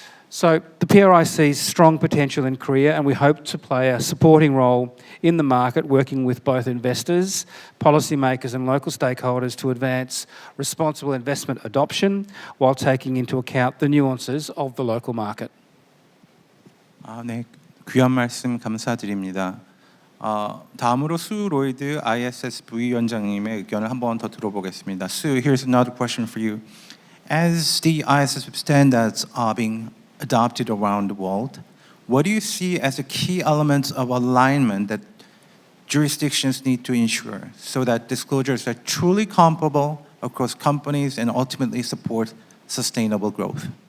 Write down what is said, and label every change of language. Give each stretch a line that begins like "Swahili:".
English: So the PRI sees strong potential in Korea, and we hope to play a supporting role in the market, working with both investors, policymakers and local stakeholders to advance responsible investment adoption while taking into account the nuances of the local market.
Korean: 네, 귀한 말씀 감사드립니다. 다음으로 수 로이드 ISS 부위원장님의 의견을 한 번 더 들어보겠습니다.
English: Sue, here's another question for you. As the ISS standards are being adopted around the world, what do you see as the key elements of alignment that jurisdictions need to ensure so that disclosures are truly comparable across companies and ultimately support sustainable growth?